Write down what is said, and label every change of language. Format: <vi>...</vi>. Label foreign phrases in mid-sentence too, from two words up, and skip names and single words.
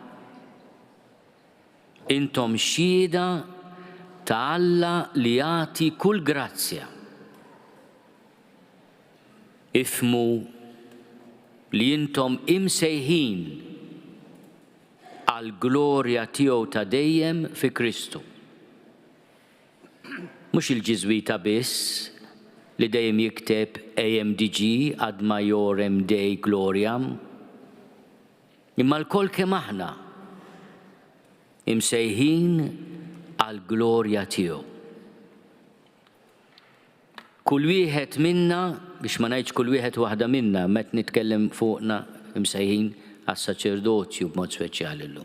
<mt>Intom xhieda ta' Alla li jagħti kull grazzja. ifmu li intom imsejħin għal glorja tiegħu ta' dejjem fi Kristu. Mhux il-Ġiżwita biss li dejjem jikteb AMDG</mt> <la>ad majorem Dei gloriam,</la> <mt>imma l-kol kemm aħna imsejħin għal glorja tiegħu. Kull wieħed minna, biex ma ngħidx kull wieħed waħda minna, met nitkellem fuqna imsejħin għas-saċerdozju b'mod speċjali llum.</mt>